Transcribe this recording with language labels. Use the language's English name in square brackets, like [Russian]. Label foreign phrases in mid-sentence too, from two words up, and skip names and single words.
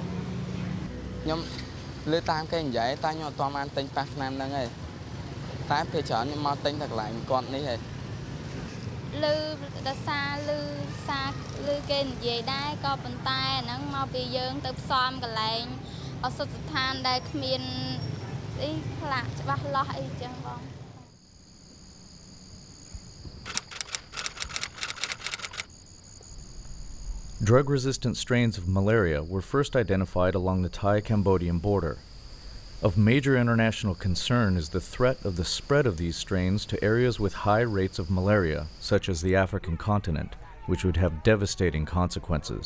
[Khmer] ខ្ញុំលើតាមគេនិយាយតែខ្ញុំអត់ទាន់បានទិញប៉ះថ្នាំហ្នឹងឯងតែពេលច្រើនខ្ញុំមកទិញតែកន្លែងគាត់នេះឯង លឺដល់លឺគេនិយាយដែរក៏ប៉ុន្តែអាហ្នឹងមកពីយើងទៅផ្សំកន្លែងឱសថស្ថានដែលគ្មានអីខ្លះច្បាស់លាស់អីចឹងបង [English] Drug-resistant strains of malaria were first identified along the Thai-Cambodian border. Of major international concern is the threat of the spread of these strains to areas with high rates of malaria, such as the African continent, which would have devastating consequences.